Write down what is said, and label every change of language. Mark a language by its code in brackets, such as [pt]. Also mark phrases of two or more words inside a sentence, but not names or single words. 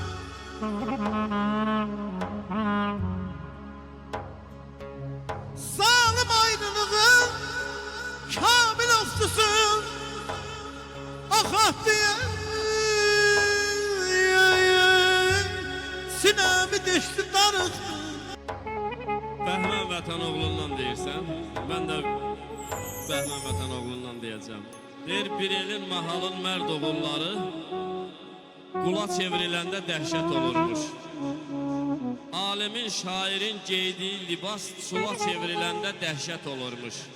[tr] Zalim ayrılığın kamil ofçusuyum. Ah diye sinemi deşti darıktı. [az] Bəhmən vətən Vətənoğlundan deyirsən, mən də Bəhmən Vətənoğlundan deyəcəm. Deyir, bir elin mahalın mərd oğulları qula çevriləndə dəhşət olurmuş. Alimin, şairin geydiyi libas sula çevriləndə dəhşət olurmuş.